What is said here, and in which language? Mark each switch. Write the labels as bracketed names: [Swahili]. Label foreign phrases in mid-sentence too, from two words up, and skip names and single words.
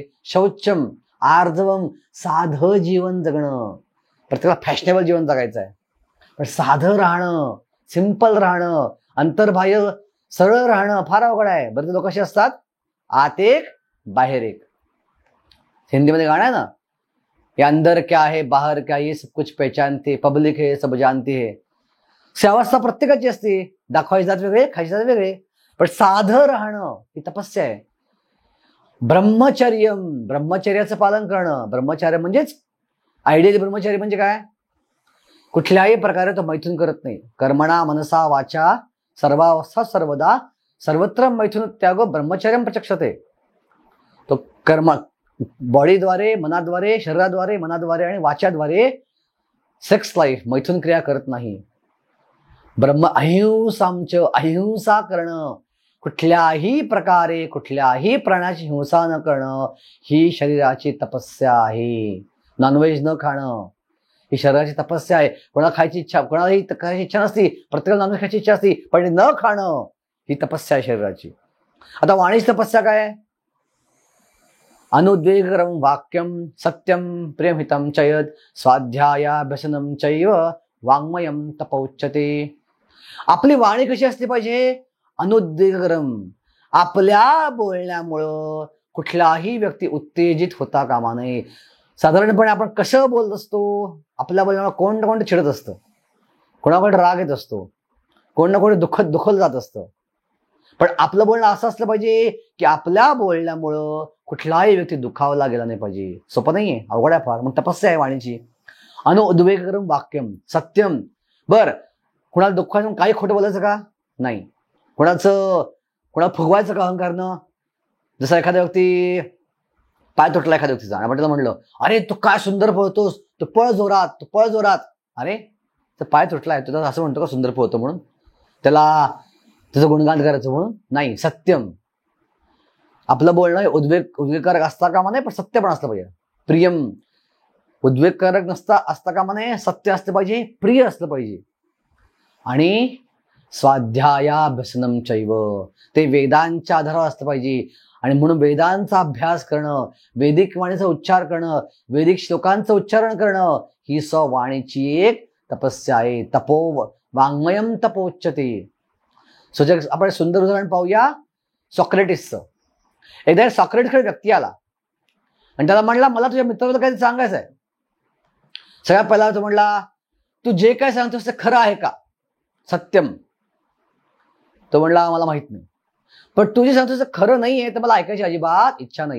[Sanskrit] शौचम आर्जवम, [Marathi] साधं जीवन जगणं. प्रत्येकाला फॅशनेबल जीवन जगायचं आहे, पण साधं राहणं, सिंपल राहणं, अंतर्बाह्य सरळ राहणं फार अवघड आहे. बरेच लोक असे असतात, आत एक बाहेर एक. हिंदीमध्ये गाणं आहे ना, [Hindi] ये अंदर क्या है बाहर क्या, ये सब कुछ पहचानते, पब्लिक है सब जानती है. [Marathi] अवस्था प्रत्येकाची असते, दाखवायचे जात वेगळे, खायचे जात वेगळे, पण साधं राहणं ही तपस्या आहे. ब्रह्मचर्याचं पालन करणं. ब्रह्मचर्य म्हणजेच आयडियल ब्रह्मचर्य म्हणजे काय? कुठल्याही प्रकारे तो मैथून करत नाही. [Sanskrit] कर्मणा मनसा वाचा सर्वावस्था सर्वदा सर्वत्र मैथून त्याग ब्रह्मचर्यम प्रचक्षते. [Marathi] तो कर्म बॉडीद्वारे, मनाद्वारे, शरीराद्वारे, मनाद्वारे आणि वाच्याद्वारे [English] sex life, [Marathi] मैथून क्रिया करत नाही. अहिंसा करणं. कुठल्याही प्रकारे कुठल्याही प्राण्याची हिंसा न करणं ही शरीराची तपस्या आहे. नॉनव्हेज न खाणं ही शरीराची तपस्या आहे. कोणाला खायची इच्छा, कोणालाही खायची इच्छा नसती, प्रत्येकाला नॉनव्हेज खायची इच्छा असती, पण न खाणं ही तपस्या आहे शरीराची. आता वाणीची तपस्या काय आहे? [Sanskrit] अनुद्वेगकरं वाक्यम सत्यम प्रेमहितं चयत स्वाध्यायाभ्यसनं चैव वाङ्मयं तपोच्यते. [Marathi] आपली वाणी कशी असली पाहिजे? अनुद्वेगकरम. आपल्या बोलण्यामुळं कुठलाही व्यक्ती उत्तेजित होता कामा नये. साधारणपणे आपण कसं बोलत असतो? आपल्या बोलण्यामुळे कोण ना कोण चिडत असतं, कोणाकडे राग येत असतो, कोण ना कोण दुखवलं जात असतं. पण आपलं बोलणं असं असलं पाहिजे की आपल्या बोलण्यामुळं कुठलाही व्यक्ती दुखावला गेला नाही पाहिजे. सोपं नाहीये, अवघड आहे फार. मग तपस्या आहे वाणीची. [Sanskrit] अनुद्वेगकरं वाक्यम सत्यम. [Marathi] बर, कुणाला दुःखाचं काही खोटं बोलायचं का? नाही. कोणाला फुगवायचं का अहंकारनं? जसं एखाद्या व्यक्ती पाय तुटला एखाद्या व्यक्तीचा, आपण त्याला म्हणलं, अरे तू काय सुंदर पळतोस, तू पळ जोरात, तू पळ जोरात. अरे तर पाय तुटलाय, तुझा असं म्हणतो का सुंदर पळतो म्हणून? त्याला त्याचं गुणगान करायचं म्हणून? नाही. सत्यम. आपलं बोलणं उद्वेगकारक असता कामा नये, पण सत्य पण असलं पाहिजे. प्रियम. उद्वेगकारक असता कामा नये, सत्य असलं पाहिजे, प्रिय असलं पाहिजे. आणि [Sanskrit] स्वाध्यायाभ्यसनं चैव. [Marathi] ते वेदांच्या आधारावर असलं पाहिजे. आणि म्हणून वेदांचा अभ्यास करणं, वैदिक वाणीचा उच्चार करणं, वैदिक श्लोकांचं उच्चारण करणं ही वाणीची एक तपस्या आहे. [Sanskrit] तपो वाङ्मयं तपोच्यते. [Marathi] आपण सुंदर उदाहरण पाहूया सॉक्रेटिसचं. एकदा सॉक्रेटिसकडे व्यक्ती आला आणि त्याला म्हणला, मला तुझ्या मित्राबद्दल काही सांगायचं आहे. सगळ्यात पहिला तो म्हणला, तू जे काय सांगतोस ते खरं आहे का? सत्यम. तो म्हणला, मला माहित नाही. पण तू जे सांगतोस ते खरं नाहीये तर मला ऐकायची अजिबात इच्छा नाहीये.